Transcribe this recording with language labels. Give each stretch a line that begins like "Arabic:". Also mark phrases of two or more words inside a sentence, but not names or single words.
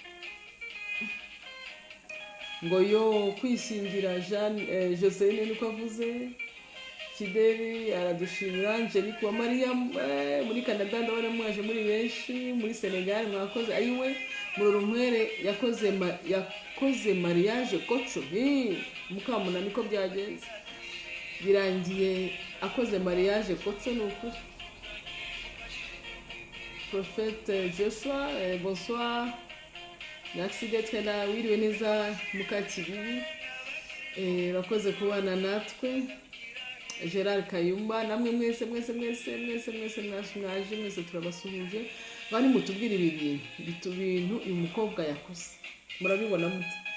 Kinyarwanda: ngo yo kwishingira Joseline niko avuze Fideli aradushimira Angelique wa Maria muri Canada ndabona mwaje muri benshi muri Senegal mwakoze ayiwe Murorunkwere yakoze mariage koco mukamuna niko byagenze birangiye akoze mariage koco n'ukuri Prophète Joshua
French: bonsoir merci d'être là
Kinyarwanda: wiriwe neza mukakibibi bakoze kubana natwe Gerard Kayumba namwe mwese mwese turabasuhuje bari mutubwira ibi bintu uyu mukobwa yakoze murabibona mute